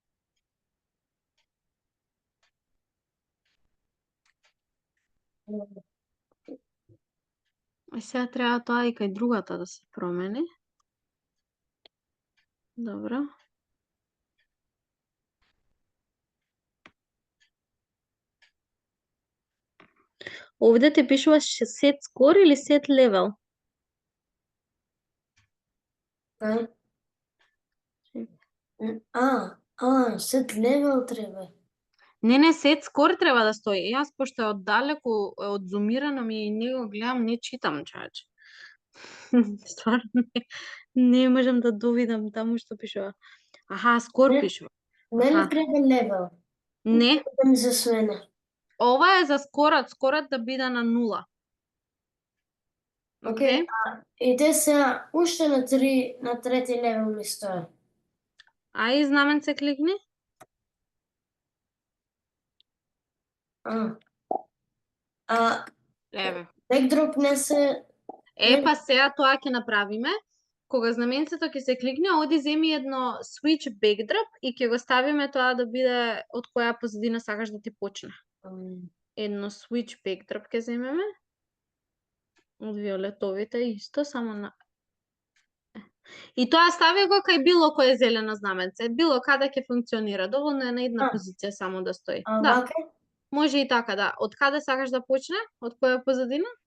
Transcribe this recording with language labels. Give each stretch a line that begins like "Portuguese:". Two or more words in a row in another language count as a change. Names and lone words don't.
Macedonian: Сега треба тоа и кај другата да се промени. Добро. Овде ти пишува
English: set score
Macedonian: или
English: set level?
Macedonian: Кај?
English: Set level
Macedonian: треба. Не,
English: set score
Macedonian: треба да стои. Јас, пошто е оддалеку, е одзумирано ми и не го гледам, не читам, чач. Стварно не можам да довидам таму што пишува. Аха, скор Не. пишува. Мене Аха. треба level. Не, Да ми се смена. ова е за скорот да биде на 0. Океј, и те се уште на трети левел ми стоја. Ај, знаменце кликни. Еве. Backdrop не се... Па сега тоа ќе направиме. Кога знаменцето ќе се кликне, оди земи едно
English: switch backdrop
Macedonian: и ќе го ставиме тоа да биде од која позадина сакаш да ти почне. Едно
English: switch backdrop
Macedonian: ќе земеме. Од виолетовите исто, само на... И тоа стави го кај било кое зелено знаменце. Било каде ќе функционира. Доволно е на една позиција само да стои. Да. Може и така, да. Од каде сакаш да почне? Од која позадина?